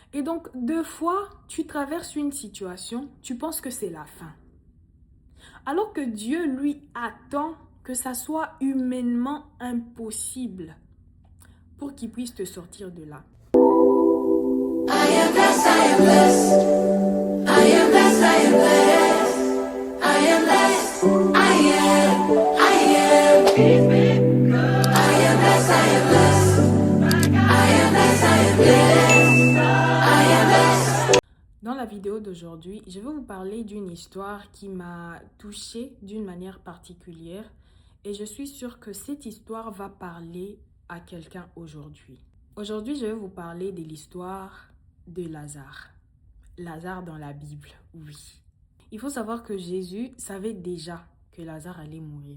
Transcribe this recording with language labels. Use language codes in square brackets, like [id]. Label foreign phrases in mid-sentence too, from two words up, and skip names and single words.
[fr] Et donc, deux fois, tu traverses une situation, tu penses que c'est la fin. Alors que Dieu, lui, attend que ça soit humainement impossible pour qu'il puisse te sortir de là. [en] I am blessed, I am blessed. I am blessed, I am blessed. I am blessed. I am. I am blessed, I am blessed. I am blessed, I am blessed. I am blessed. [fr] Dans la vidéo d'aujourd'hui, je vais vous parler d'une histoire qui m'a touchée d'une manière particulière et je suis sûre que cette histoire va parler à quelqu'un aujourd'hui. Aujourd'hui, je vais vous parler de l'histoire de Lazare. Lazare dans la Bible, oui. Il faut savoir que Jésus savait déjà que Lazare allait mourir.